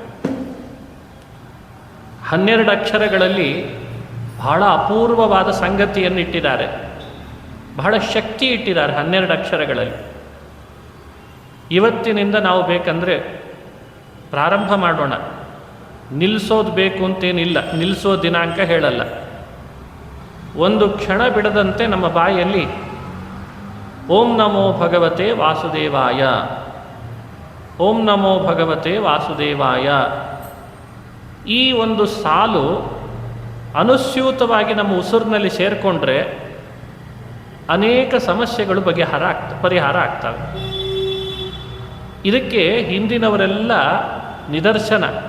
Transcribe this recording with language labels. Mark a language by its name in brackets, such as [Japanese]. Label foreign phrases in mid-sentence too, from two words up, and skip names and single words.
[Kannada] 12 ಅಕ್ಷರಗಳಲ್ಲಿ ಬಹಳ ಅಪೂರ್ವವಾದ ಸಂಗತಿಯನ್ನು ಇಟ್ಟಿದ್ದಾರೆ, ಬಹಳ ಶಕ್ತಿ ಇಟ್ಟಿದ್ದಾರೆ 12 ಅಕ್ಷರಗಳಲ್ಲಿ. ಇವತ್ತಿನಿಂದ ನಾವು ಬೇಕಂದರೆ ಪ್ರಾರಂಭ ಮಾಡೋಣ. ನಿಲ್ಲಿಸೋದು ಬೇಕು ಅಂತೇನಿಲ್ಲ, ನಿಲ್ಲಿಸೋ ದಿನಾಂಕ ಹೇಳಲ್ಲ. ಒಂದು ಕ್ಷಣ ಬಿಡದಂತೆ ನಮ್ಮ ಬಾಯಲ್ಲಿ [Sanskrit] ಓಂ ನಮೋ ಭಗವತೆ ವಾಸುದೇವಾಯ, ಓಂ ನಮೋ ಭಗವತೆ ವಾಸುದೇವಾಯ [Kannada] ಈ ಒಂದು ಸಾಲು ಅನುಸ್ಯೂತವಾಗಿ ನಮ್ಮ ಉಸಿರಿನಲ್ಲಿ ಸೇರಿಕೊಂಡ್ರೆ ಅನೇಕ ಸಮಸ್ಯೆಗಳು ಪರಿಹಾರ ಆಗ್ತವೆ. ಇದಕ್ಕೆ ಹಿಂದಿನವರೆಲ್ಲ ನಿದರ್ಶನ.